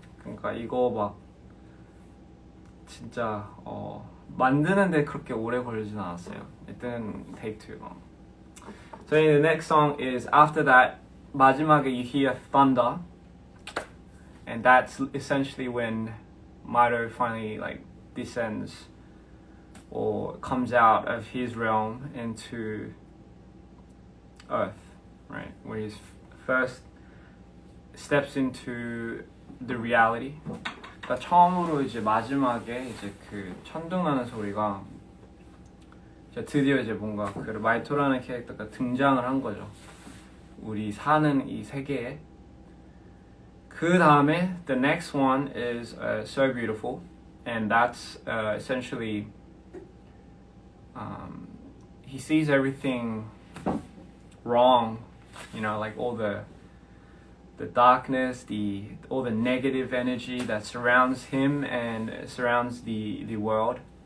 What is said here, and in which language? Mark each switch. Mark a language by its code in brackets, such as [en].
[ko] 그러니까 이거 막 진짜 만드는데 그렇게 오래 걸리진 않았어요. [en] It didn't take too long. So the next song is after that. [ko] 마지막에 [en] you hear thunder, and that's essentially when Maito finally like descends or comes out of his realm into Earth, right? Where he first steps into the reality. [ko] 그러니까 처음으로 이제 마지막에 이제 그 천둥나는 소리가 이제 드디어 이제 뭔가 그 마이토라는 캐릭터가 등장을 한 거죠. 우리 사는 이 세계에. 그 다음에 [en] the next one is So Beautiful, and that's essentially he sees everything wrong, you know, like all the darkness, all the negative energy that surrounds him and surrounds the world.